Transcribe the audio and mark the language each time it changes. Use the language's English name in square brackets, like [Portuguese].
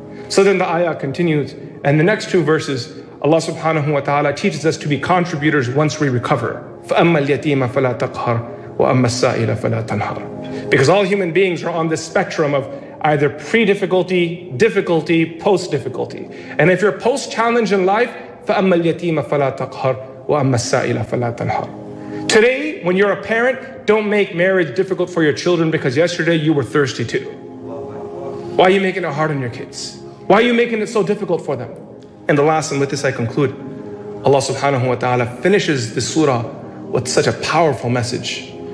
[English] So then the ayah continues, and the next two verses, Allah subhanahu wa ta'ala teaches us to be contributors once we recover. [Arabic] فَأَمَّا الْيَتِيمَ فَلَا تَقْهَرْ وَأَمَّا السَّائِلَ فَلَا تَنْهَرْ. [English] Because all human beings are on this spectrum of either pre-difficulty, difficulty, post-difficulty. And if you're post-challenge in life, [Arabic] فَأَمَّا الْيَتِيمَ فَلَا تَقْهَرْ وَأَمَّا السَّائِلَ فَلَا تَنْهَرْ. [English] Today, when you're a parent, don't make marriage difficult for your children because yesterday you were thirsty too. Why are you making it hard on your kids? Why are you making it so difficult for them? And the last, and with this I conclude, Allah subhanahu wa ta'ala finishes the surah with such a powerful message.